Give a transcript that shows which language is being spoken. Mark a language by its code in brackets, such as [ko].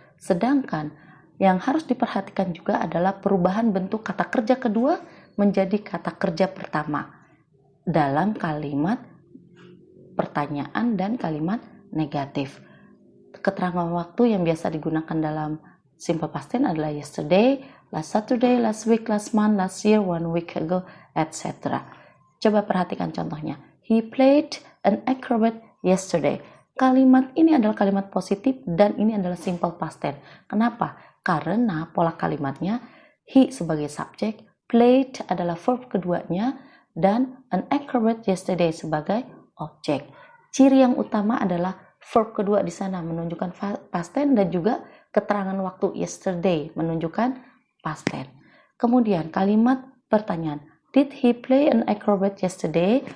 [id] Sedangkan yang harus diperhatikan juga adalah perubahan bentuk kata kerja kedua menjadi kata kerja pertama dalam kalimat pertanyaan dan kalimat negatif. Keterangan waktu yang biasa digunakan dalam simple past tense adalah [en] yesterday, last Saturday, last week, last month, last year, 1 week ago, etc. [id] Coba perhatikan contohnya. [en] He played an acrobat yesterday. [id] Kalimat ini adalah kalimat positif dan ini adalah simple past tense. Kenapa? Karena pola kalimatnya he sebagai subjek, played adalah verb keduanya, dan an acrobat yesterday sebagai objek. Ciri yang utama adalah verb kedua di sana menunjukkan past tense dan juga keterangan waktu yesterday menunjukkan past tense. Kemudian kalimat pertanyaan, [en] did he play an acrobat yesterday?